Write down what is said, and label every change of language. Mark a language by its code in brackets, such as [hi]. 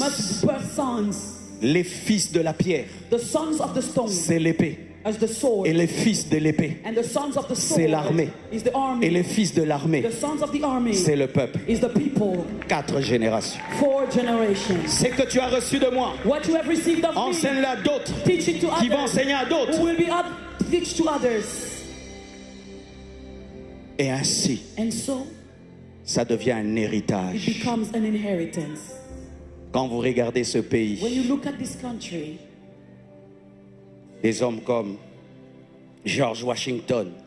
[en] must birth sons. [fr] Les fils de la pierre, [en] The sons of the stone [fr] c'est l'épée. [en] as the sword. [fr] Et les fils de l'épée, [en] And the sons of the sword [fr] c'est l'armée. [en] is the army. [fr] Et les fils de l'armée, [en] The sons of the army [fr] c'est le peuple. [en] is the people. [fr] 4 générations. [en] 4 generations. [fr] C'est que tu as reçu de moi. [en] What you have received of me, [fr] Enseigne-le à d'autres [en] teach it to [fr] qui vont [en] others. [fr] enseigner à d'autres. [en] Who will be teach to others. [fr] Et ainsi, [en] And so [fr] ça devient un [en] it [fr] héritage. [en] becomes an inheritance. [fr] Quand vous regardez ce [en] When [fr] pays, [en] you look at this country, [fr] des hommes comme George Washington